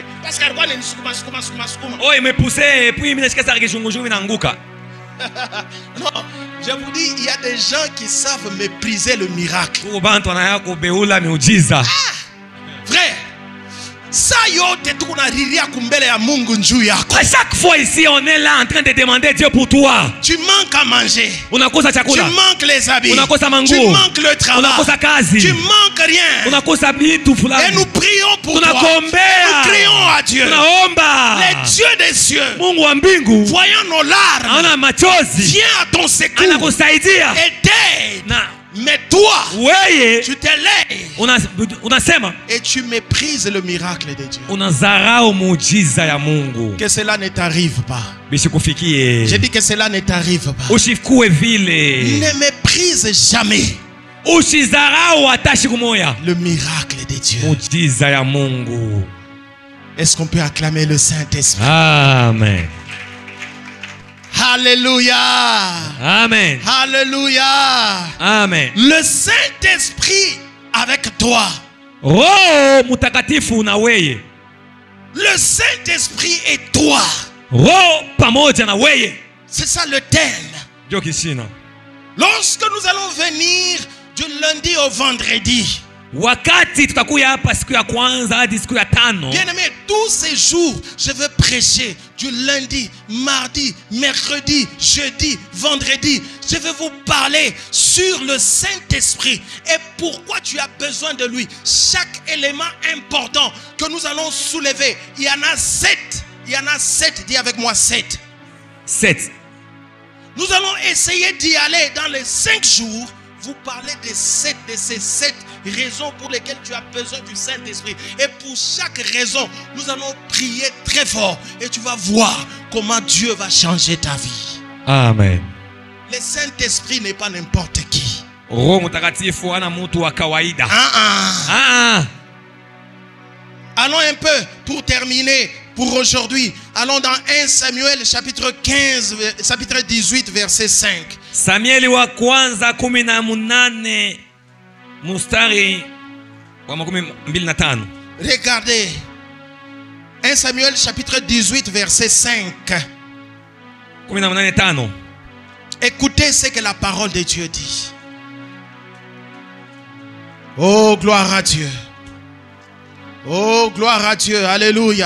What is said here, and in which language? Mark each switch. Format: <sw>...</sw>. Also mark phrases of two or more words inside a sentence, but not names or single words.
<fr>Parce que</fr> <sw>alikuwa ananisukuma sukuma.</sw> <fr>Oh, il me poussait, puis il me laissait ça</fr> <sw>kishungujungu inaanguka.</sw> <fr>Non, je vous dis, il y a des gens qui savent mépriser le miracle.</fr> <sw>Kubantu anaya kubeula miujiza.</sw> <fr>Vrai.</fr> <sw>Saa yote tunariria kumbele ya Mungu njuu yako.</sw> <fr>À chaque fois ici, on est là en train de demander Dieu pour toi. Tu manques à manger.</fr> <sw>Unakosa</sw> <fr>Tu</fr> <sw>chakula.</sw> <fr>manques les habits.</fr> <sw>Unakosa manguo.</sw> <fr>Tu manques le travail.</fr> <sw>Unakosa kazi.</sw> <fr>Tu manques rien.</fr> <sw>Unakosa vitu</sw> <fr>Et</fr> <sw>fulani.</sw> <fr>nous prions pour toi.</fr> <sw>Tunakuombea.</sw> <fr>Nous crions à Dieu.</fr> <sw>Tunaomba.</sw> <fr>Les dieux des cieux,</fr> <sw>Mungu wa mbingu</sw> <fr>voyant nos larmes,</fr> <sw>ana machozi.</sw> <fr>viens à ton secours.</fr> <sw>Anakusaidia.</sw> <fr>Et t'aide.</fr> <sw>Na</sw> <fr>Mais toi,</fr> <sw>weye</sw> <fr>tu te lèves</fr> <sw>unasema</sw> <fr>et tu méprises le miracle de Dieu.</fr> <sw>unazarau muujiza ya Mungu.</sw> <fr>Que cela ne t'arrive pas.</fr> <sw>Bishikufikie.</sw> <fr>J'ai dit que cela ne t'arrive pas.</fr> <sw>Ushikue vile.</sw> <fr>Ne méprise jamais</fr> <sw>Ushizarau hata siku moja</sw> <fr>le miracle de Dieu.</fr> <sw>muujiza ya Mungu.</sw> <fr>Est-ce qu'on peut acclamer le Saint-Esprit? Amen. Alléluia. Amen. Alléluia. Amen. Le Saint-Esprit avec toi.</fr> <sw>Roho Mutakatifu na weye.</sw> <fr>Le Saint-Esprit et toi.</fr> <sw>Roho pamoja na weye.</sw> <fr>C'est ça le thème.</fr> <sw>Ndio kishina.</sw> <fr>Lorsque nous allons venir du lundi au vendredi,</fr> <sw>Wakati tutakuya hapa siku ya kwanza hadi siku ya tano.</sw> <fr>bien-aimé, tous ces jours, je veux prêcher du lundi, mardi, mercredi, jeudi, vendredi. Je veux vous parler sur le Saint-Esprit et pourquoi tu as besoin de lui. Chaque élément important que nous allons soulever, il y en a 7. Il y en a 7, dis avec moi 7. 7. Nous allons essayer d'y aller dans les 5 jours. Vous parlez de ces 7 raisons pour lesquelles tu as besoin du Saint-Esprit. Et pour chaque raison, nous allons prier très fort. Et tu vas voir comment Dieu va changer ta vie. Amen. Le Saint-Esprit n'est pas n'importe qui.</fr> <sw>Roho Mutakatifu ana mtu wa kawaida.</sw> <fr>Allons un peu pour terminer pour aujourd'hui. Allons dans 1 Samuel chapitre 15, chapitre 18 verset 5.</fr> <sw>Samueli wa kwanza 18 mstari wa 25.</sw> <fr>Regardez. 1 Samuel chapitre 18 verset 5. 18:5. Écoutez ce que la parole de Dieu dit. Oh, gloire à Dieu. Oh, gloire à Dieu. Alléluia.</fr>